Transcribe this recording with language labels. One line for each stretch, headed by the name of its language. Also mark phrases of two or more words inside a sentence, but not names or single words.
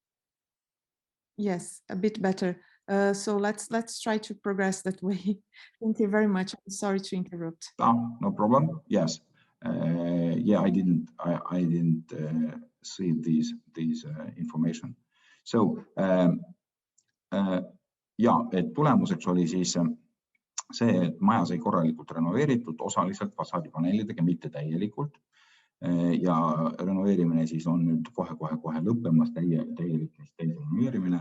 English: Yes, a bit better. So let's try to progress that way. Thank you very much. I'm sorry to interrupt. Oh, no problem. Yes. Yeah, I didn't see these information.
Estonian: So ja, et tulemuseks oli siis see, et maja sai korralikult renoveeritud, osaliselt fassaadipaneelidega, mitte täielikult. Ja renoveerimine siis on nüüd kohe lõppemas, täielik renoveerimine.